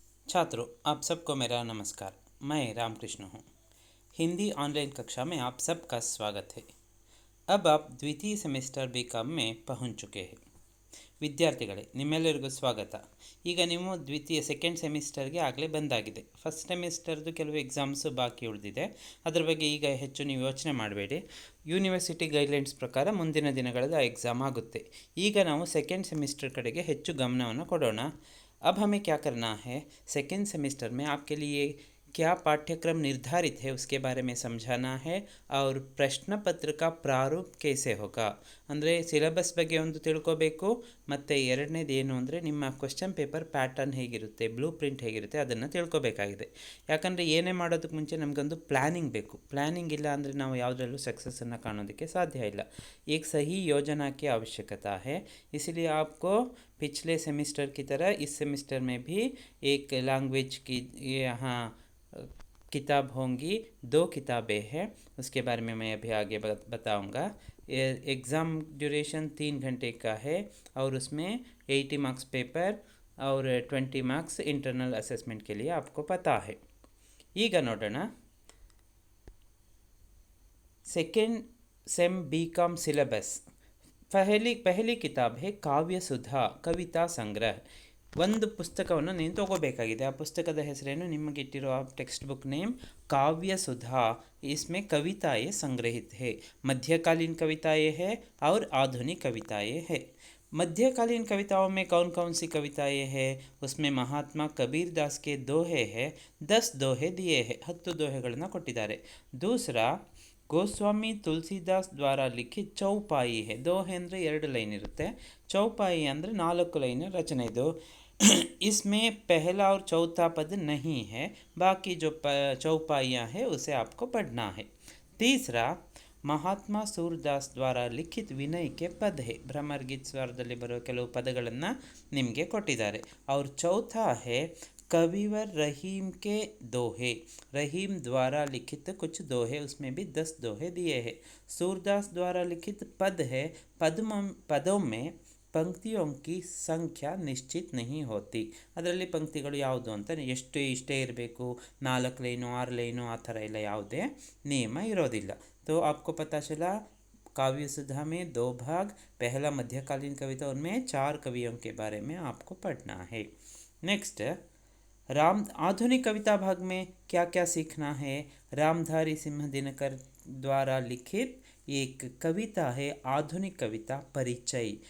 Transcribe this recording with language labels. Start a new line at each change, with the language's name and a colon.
Hindi: छात्रों, आप सबको मेरा नमस्कार। मैं रामकृष्ण हूँ। हिंदी ऑनलाइन कक्षा में आप सबका स्वागत है। अब आप द्वितीय सेमेस्टर बीकॉम में पहुँच चुके हैं।
Kannada: ವಿದ್ಯಾರ್ಥಿಗಳೇ, ನಿಮ್ಮೆಲ್ಲರಿಗೂ ಸ್ವಾಗತ. ಈಗ ನೀವು ದ್ವಿತೀಯ ಸೆಕೆಂಡ್ ಸೆಮಿಸ್ಟರ್ಗೆ ಆಗಲೇ ಬಂದಾಗಿದೆ. ಫಸ್ಟ್ ಸೆಮಿಸ್ಟರ್ದು ಕೆಲವು ಎಕ್ಸಾಮ್ಸು ಬಾಕಿ ಉಳಿದಿದೆ. ಅದರ ಬಗ್ಗೆ ಈಗ ಹೆಚ್ಚು ನೀವು ಯೋಚನೆ ಮಾಡಬೇಡಿ. ಯೂನಿವರ್ಸಿಟಿ ಗೈಡ್ಲೈನ್ಸ್ ಪ್ರಕಾರ ಮುಂದಿನ ದಿನಗಳಲ್ಲಿ ಆ ಎಕ್ಸಾಮ್ ಆಗುತ್ತೆ. ಈಗ ನಾವು ಸೆಕೆಂಡ್ ಸೆಮಿಸ್ಟರ್ ಕಡೆಗೆ ಹೆಚ್ಚು ಗಮನವನ್ನು ಕೊಡೋಣ.
Hindi: अब हमें क्या करना है, सेकेंड सेमेस्टर में आपके लिए क्या पाठ्यक्रम निर्धारित है उसके बारे में समझाना है और प्रश्न पत्र का प्रारूप कैसे होगा
Kannada: ಅಂದರೆ ಸಿಲೆಬಸ್ ಬಗ್ಗೆ ಒಂದು ತಿಳ್ಕೋಬೇಕು. ಮತ್ತು ಎರಡನೇದು ಏನು ಅಂದರೆ ನಿಮ್ಮ ಕ್ವೆಶ್ಚನ್ ಪೇಪರ್ ಪ್ಯಾಟರ್ನ್ ಹೇಗಿರುತ್ತೆ, ಬ್ಲೂ ಪ್ರಿಂಟ್ ಹೇಗಿರುತ್ತೆ ಅದನ್ನು ತಿಳ್ಕೊಬೇಕಾಗಿದೆ. ಯಾಕಂದರೆ ಏನೇ ಮಾಡೋದಕ್ಕೆ ಮುಂಚೆ ನಮಗೊಂದು ಪ್ಲ್ಯಾನಿಂಗ್ ಬೇಕು. ಪ್ಲ್ಯಾನಿಂಗ್ ಇಲ್ಲ ಅಂದರೆ ನಾವು ಯಾವುದರಲ್ಲೂ ಸಕ್ಸಸ್ಸನ್ನು ಕಾಣೋದಕ್ಕೆ ಸಾಧ್ಯ ಇಲ್ಲ.
Hindi: एक सही योजना की आवश्यकता है. इसलिए आपको पिछले सेमेस्टर की तरह इस सेमेस्टर में भी एक लैंग्वेज की यहाँ किताब होंगी. 2 किताबें हैं, उसके बारे में मैं अभी आगे बताऊँगा. एग्ज़ाम ड्यूरेशन 3 घंटे का है और उसमें 80 मार्क्स पेपर और 20 मार्क्स इंटरनल असेसमेंट के लिए आपको पता है.
Kannada: ಈಗ ನೋಡೋಣ.
Hindi: Second same BCom syllabus. पहली किताब है काव्य सुधा कविता संग्रह.
Kannada: ಒಂದು ಪುಸ್ತಕವನ್ನು ನೀವು ತಗೋಬೇಕಾಗಿದೆ. ಆ ಪುಸ್ತಕದ ಹೆಸರೇನು, ನಿಮಗೆ ಇಟ್ಟಿರೋ
English: text book name
Kannada: काव्य सुधा.
Hindi: इसमें कविताएँ संग्रहित है. मध्यकालीन कविताएँ हैं और आधुनिक कविताएँ हैं. मध्यकालीन कविताओं में कौन कौन सी कविताएँ हैं? उसमें महात्मा कबीर दास के दोहे हैं. 10 दोहे दिए हैं. 10
Kannada: दोहेಗಳನ್ನು ಕೊಟ್ಟಿದ್ದಾರೆ.
Hindi: दूसरा ಗೋಸ್ವಾಮಿ ತುಳಸಿದಾಸ್ ದ್ವಾರ ಲಿಖಿತ್ ಚೌಪಾಯಿ है.
Kannada: दोहे ಅಂದರೆ 2 ಲೈನ್ ಇರುತ್ತೆ. ಚೌಪಾಯಿ ಅಂದರೆ 4 ಲೈನ್ ರಚನೆ ಇದು.
Hindi: इसमें पहला और चौथा पद नहीं है, बाकी जो चौपाइयाँ हैं उसे आपको पढ़ना है. तीसरा ಮಹಾತ್ಮ ಸೂರದಾಸ್ ದ್ವಾರ ಲಿಖಿತ್ ವಿನಯಕ್ಕೆ ಪದ ಹೇ.
Kannada: ಭ್ರಮರ್ಗೀತ್ ಸ್ವರದಲ್ಲಿ ಬರೋ ಕೆಲವು ಪದಗಳನ್ನು ನಿಮಗೆ ಕೊಟ್ಟಿದ್ದಾರೆ.
Hindi: और चौथा है कविवर रहीम के दोहे. रहीम द्वारा लिखित कुछ दोहे, उसमें भी 10 दोहे दिए हैं. सूरदास द्वारा लिखित पद है. पदों में पंक्तियों की संख्या निश्चित नहीं होती.
Kannada: ಅದರಲ್ಲಿ ಪಂಕ್ತಿಗಳು ಯಾವುದು ಅಂತ ಇಷ್ಟೇ ಇರಬೇಕು, 4 ಲೈನು 6 ಲೈನು ಆ ಥರ ಎಲ್ಲ ಯಾವುದೇ ನಿಯಮ ಇರೋದಿಲ್ಲ.
Hindi: तो आपको पता चला काव्य सुधा में 2 भाग. पहला मध्यकालीन कविता, उनमें 4 कवियों के बारे में आपको पढ़ना है. नेक्स्ट आधुनिक कविता भाग में क्या क्या सीखना है. रामधारी सिंह दिनकर द्वारा लिखित एक कविता है आधुनिक कविता परिचय.